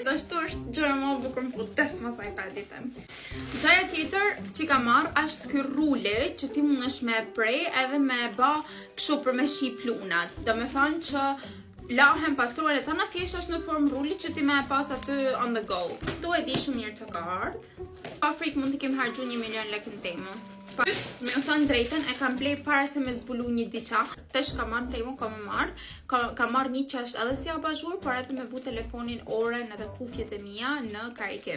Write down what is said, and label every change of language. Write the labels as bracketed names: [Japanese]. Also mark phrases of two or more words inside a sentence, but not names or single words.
[Albanian] Ashtu është gjëra më e bukur më vdes mas iPadit tem. Gjaja tjetër që ka marrë është ky ruli që ti mundesh me prej edhe me bë kështu për me ship lunat. Do me thënë që lahen pastruar e tana thjesht është në formë ruli që ti me e pas aty [English] on the go. [Albanian] Tu e di shumë mirë që ka ardhë. Pa frikë mund t'i kem harxhu 1 milion lek në temë. Me u thënë drejten, e kam blej para se me zbulu një diqa. Tesh ka marrë temën, ka marrë një që është edhe si abazhur, por edhe me vu telefonin, oren edhe kufjet e mia në karikim.